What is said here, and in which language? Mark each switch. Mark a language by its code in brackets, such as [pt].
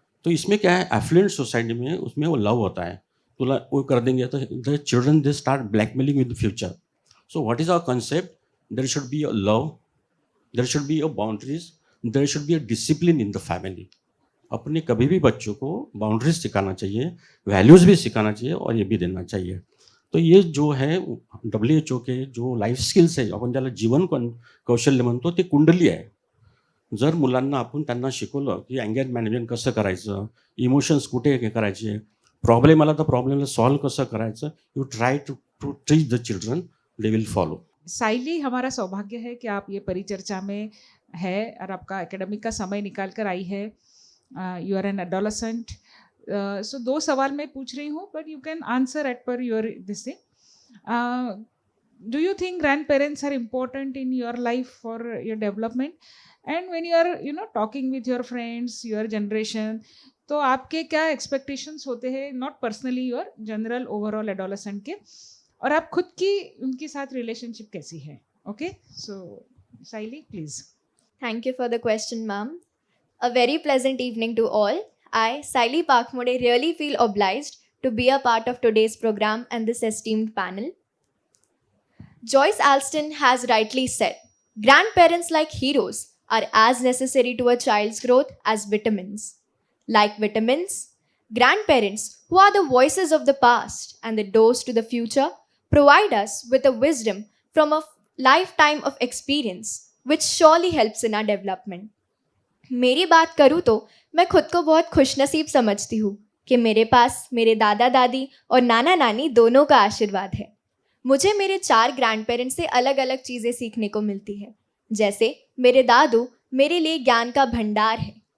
[hi] तो इसमें क्या है, एफ्लुएंट सोसाइटी में उसमें वो लव होता है, तुला वो कर देंगे तो [en] The children they start blackmailing with the future. So what is our concept, there should be a love, there should be a boundaries, there should be a discipline in the family. [hi] अपने कभी भी बच्चों को boundaries सिखाना चाहिए, values भी सिखाना चाहिए और ये भी देना चाहिए। तो ये जो है WHO के जो [mr] लाईफ स्किल्स आहे, आपण ज्याला जीवन कौशल्य म्हणतो, ते कुंडली आहे। जर मुलांना आपण त्यांना शिकवलं की अँगर मॅनेजमेंट कसं करायचं, इमोशन्स कुठे हे करायचे, प्रॉब्लेम आला तर प्रॉब्लेमला सॉल्व कसं करायचं, [en] You try to teach the children, they will follow. [hi] साइली, हमारा सौभाग्य है कि आप ये परिचर्चा में है और आपका एकेडमिक का समय निकाल कर आई है। [en] You are an adolescent. [hi] सो 2 सवाल मैं पूछ रही हूँ, [en] But you can answer at per your this thing. Do you think grandparents are important in your life for your development? And when you are talking with your friends, your generation, [hi] तो आपके क्या expectations होते हैं, [en] not personally, your general overall adolescent के, [hi] और आप खुद की उनके साथ रिलेशनशिप कैसी है? [en] Okay, so Saili please. Thank you for the question, ma'am. A very pleasant evening to all. I, Saili Pakmode, really feel obliged to be a part of today's program and this esteemed panel. Joyce Alston has rightly said, grandparents like heroes are as necessary to a child's growth as vitamins. Like vitamins, grandparents, who are the voices of the past and the doors to the future, provide us with a wisdom from a lifetime of experience, which surely helps in our development. [hi] मेरी बात करूँ तो मैं खुद को बहुत खुशनसीब समझती हूँ कि मेरे पास मेरे दादा दादी और नाना नानी दोनों का आशीर्वाद है। मुझे मेरे 4 ग्रैंड पेरेंट्स से अलग अलग चीज़ें सीखने को मिलती है। जैसे मेरे दादू मेरे लिए ज्ञान का भंडार है।